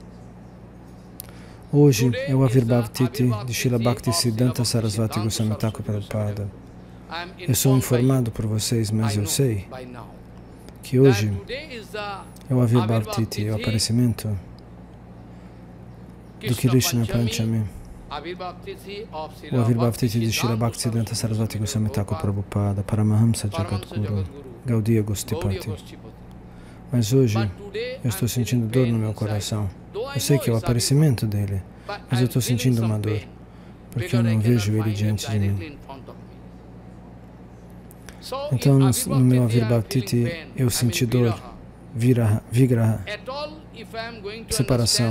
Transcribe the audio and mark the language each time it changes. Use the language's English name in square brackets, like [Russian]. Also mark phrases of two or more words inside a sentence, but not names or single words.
[Portuguese] Hoje é o Avirbhav Tithi de Srila Bhaktisiddhanta Sarasvati Goswami Thakur Prabhupada. Eu sou informado por vocês, mas eu sei que hoje é o Avirbhav Tithi, o aparecimento do Krishna Panchami, o Avirbhav Tithi de Srila Bhaktisiddhanta Sarasvati Goswami Thakur Prabhupada, Paramahamsa Jagadguru, Gaudiya Gostipati. Mas hoje eu estou sentindo dor no meu coração. Eu sei que é o aparecimento dele, mas eu estou sentindo uma dor, porque eu não vejo ele diante de mim. Então, no meu Avirbhav Tithi, eu senti dor, vigraha, separação.